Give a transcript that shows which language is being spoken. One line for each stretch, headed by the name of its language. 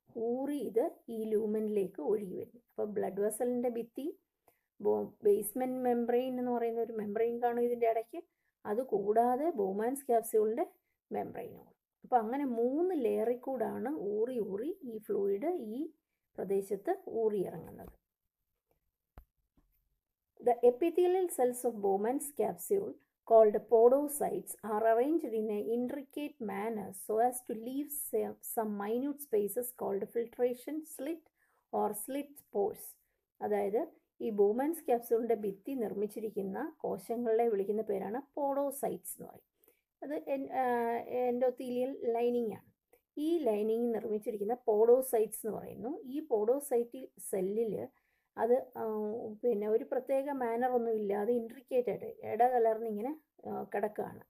Malayalam: ഊറി ഇത് ഈ ലൂമനിലേക്ക് ഒഴുകി വരുന്നു. അപ്പോൾ ബ്ലഡ് വെസലിൻ്റെ ഭിത്തി, ബേസ്മെൻറ്റ് മെംബ്രെയിൻ എന്ന് പറയുന്ന ഒരു മെംബ്രെയിൻ കാണും ഇതിൻ്റെ ഇടയ്ക്ക്, അതുകൂടാതെ ബോമാൻസ് ക്യാപ്സ്യൂളിൻ്റെ മെംബ്രെയിനും. അപ്പോൾ അങ്ങനെ 3 ലെയറിൽ കൂടാണ് ഊറി ഊറി ഈ ഫ്ലൂയിഡ് ഈ പ്രദേശത്ത് ഊറിയിറങ്ങുന്നത്.
English: The epithelial cells of Bowman's capsule, called podocytes, are arranged in an intricate manner so as to leave some minute spaces called filtration slit or slit pores.
Malayalam: അതായത് ഈ ബോമാൻസ് ക്യാപ്സ്യൂളിൻ്റെ ഭിത്തി നിർമ്മിച്ചിരിക്കുന്ന കോശങ്ങളെ വിളിക്കുന്ന പേരാണ് പോഡോസൈറ്റ്സ് എന്ന് പറയും. അത് എൻഡോത്തീലിയൽ ലൈനിങ് ആണ്. ഈ ലൈനിങ് നിർമ്മിച്ചിരിക്കുന്ന പോഡോസൈറ്റ്സ് എന്ന് പറയുന്നു. ഈ പോഡോസൈറ്റ് സെല്ലിൽ അത് പിന്നെ ഒരു പ്രത്യേക മാനറൊന്നും ഇല്ലാതെ ഇൻട്രിക്കേറ്റായിട്ട് ഇടകലർന്നിങ്ങനെ കിടക്കുകയാണ്.